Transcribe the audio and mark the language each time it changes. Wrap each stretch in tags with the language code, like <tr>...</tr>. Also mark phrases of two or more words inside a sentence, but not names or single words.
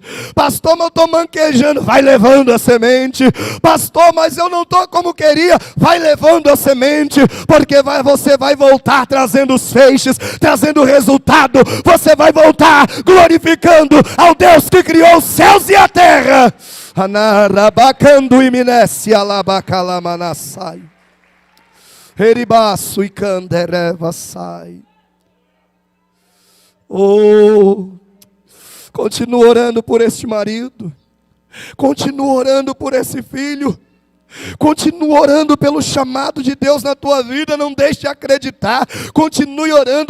<pt>Pastor, mas eu estou manquejando. Vai levando a semente. Pastor, mas eu não estou como queria. Vai levando a semente. Porque você vai voltar trazendo os feixes, trazendo o resultado. Você vai voltar glorificando ao Deus que criou os céus e a terra. Anarabacando e minesse alabacalamanasai. Heribaço e candereva sai. Oh, continua orando por este marido, continua orando por esse filho, continua orando pelo chamado de Deus na tua vida, não deixe de acreditar, continue orando.</pt>